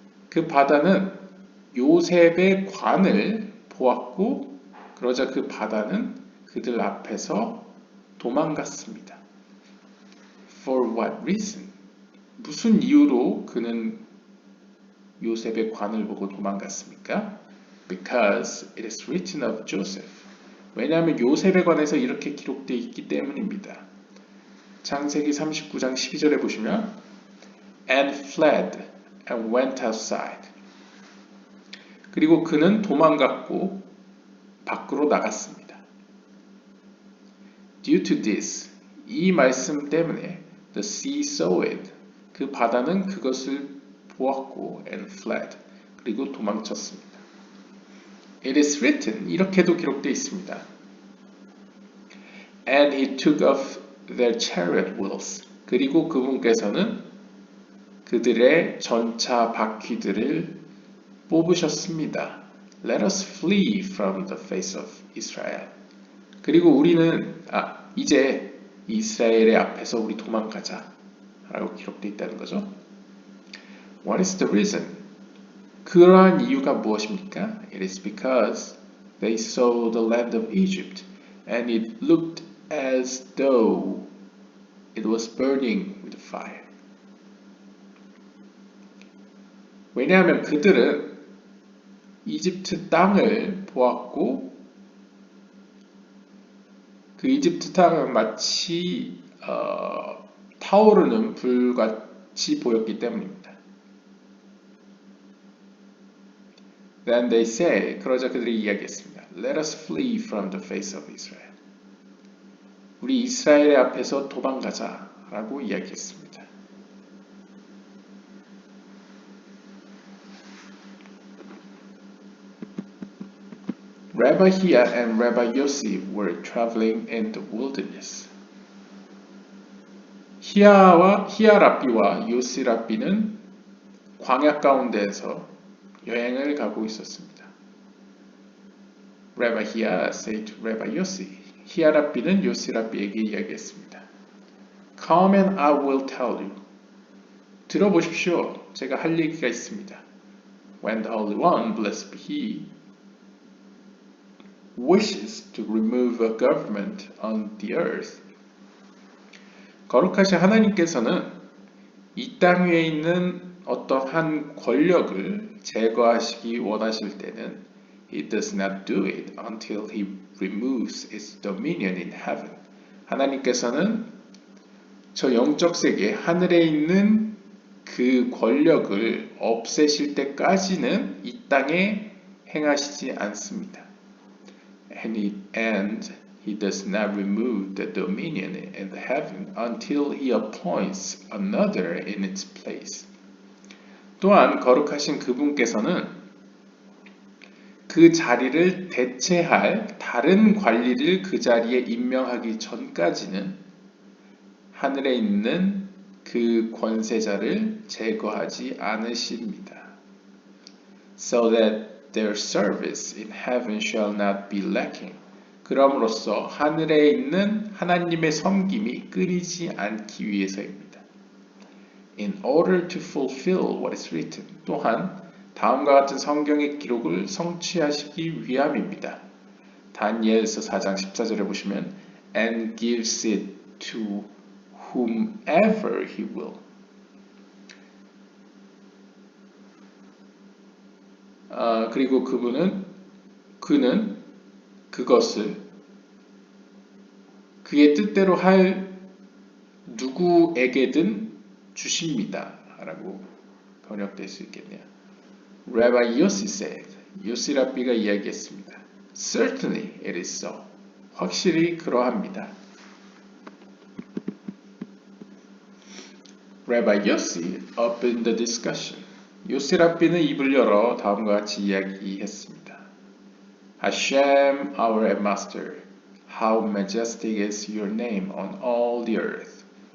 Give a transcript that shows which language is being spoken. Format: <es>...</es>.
<ko>그 바다는 요셉의 관을 보았고 그러자 그 바다는 그들 앞에서 도망갔습니다.</ko> <en>For what reason?</en> <ko>무슨 이유로 그는 요셉의 관을 보고 도망갔습니까?</ko> <en>Because it is written of Joseph.</en> <ko>왜냐하면 요셉에 관해서 이렇게 기록되어 있기 때문입니다. 창세기 39장 12절에 보시면</ko> <en>And fled and went outside.</en> <ko>그리고 그는 도망갔고 밖으로 나갔습니다.</ko> <en>Due to this,</en> <ko>이 말씀 때문에</ko> <en>the sea saw it.</en> <ko>그 바다는 그것을 보았고</ko> <en>and fled.</en> <ko>그리고 도망쳤습니다.</ko> <en>It is written.</en> <ko>이렇게도 기록되어 있습니다.</ko> <en>And he took off their chariot wheels.</en> <ko>그리고 그분께서는 그들의 전차 바퀴들을 뽑으셨습니다.</ko> <en>Let us flee from the face of Israel.</en> <ko>그리고 우리는 이제 이스라엘의 앞에서 우리 도망가자 라고 기록되어 있다는 거죠.</ko> <en>What is the reason?</en> <ko>그러한 이유가 무엇입니까?</ko> <en>It is because they saw the land of Egypt and it looked as though it was burning with fire.</en> <ko>왜냐하면 그들은 이집트 땅을 보았고 그 이집트 땅은 마치 타오르는 불같이 보였기 때문입니다.</ko> <en>Then they say,</en> <ko>그러자 그들이 이야기했습니다.</ko> <en>Let us flee from the face of Israel.</en> <ko>우리 이스라엘의 앞에서 도망가자 라고 이야기했습니다.</ko> <en>Rabbi Hia and Rabbi Yossi were traveling in the wilderness.</en> <ko>히야 랍비와 요시 랍비는 광야 가운데에서 여행을 가고 있었습니다.</ko> <en>Rabbi Hia said to Rabbi Yossi.</en> <ko>히야 랍비는 요시 랍비에게 이야기했습니다.</ko> <en>Come and I will tell you.</en> <ko>들어보십시오. 제가 할 얘기가 있습니다.</ko> <en>When the Holy One, blessed be He, wishes to remove a government on the earth.</en> <ko>거룩하신 하나님께서는 이 땅 위에 있는 어떠한 권력을 제거하시기 원하실 때는</ko> <en>He does not do it until He removes its dominion in heaven.</en> <ko>하나님께서는 저 영적 세계, 하늘에 있는 그 권력을 없애실 때까지는 이 땅에 행하시지 않습니다.</ko> <en>And he does not remove the dominion in the heaven until he appoints another in its place.</en> <ko>또한 거룩하신 그분께서는 그 자리를 대체할 다른 관리를 그 자리에 임명하기 전까지는 하늘에 있는 그 권세자를 제거하지 않으십니다.</ko> <en>So that their service in heaven shall not be lacking.</en> <ko>그럼으로써 하늘에 있는 하나님의 섬김이 끊이지 않기 위해서입니다.</ko> <en>In order to fulfill what is written.</en> <ko>또한 다음과 같은 성경의 기록을 성취하시기 위함입니다. 다니엘서 4장 14절에 보시면</ko> <en>and gives it to whomever he will.</en> <ko>그리고 그는 그것을 그의 뜻대로 할 누구에게든 주십니다. 라고 번역될 수 있겠네요.</ko> <en>Rabbi Yossi said,</en> <ko>요시 랍비가 이야기했습니다.</ko> <en>Certainly it is so.</en> <ko>확실히 그러합니다.</ko> <en>Rabbi Yossi opened the discussion.</en> <ko>요시 랍비는 입을 열어 다음과 같이 이야기했습니다.</ko> <en>Hashem, our master, how majestic is your name on all the earth.</en>